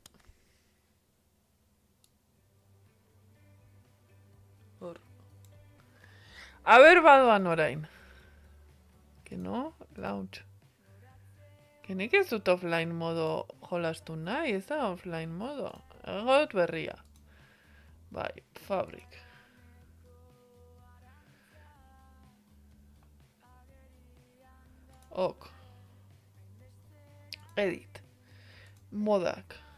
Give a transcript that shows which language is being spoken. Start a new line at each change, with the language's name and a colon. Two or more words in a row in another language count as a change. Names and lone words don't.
Basque: Hor. A ber badoan orain.
Spanish: Que no, launch.
Basque: Que nik ez dut offline modo jolastu nahi, ez da offline modo. Egongo dut berria. Bai, Fabric. Ok. Edit. Modak.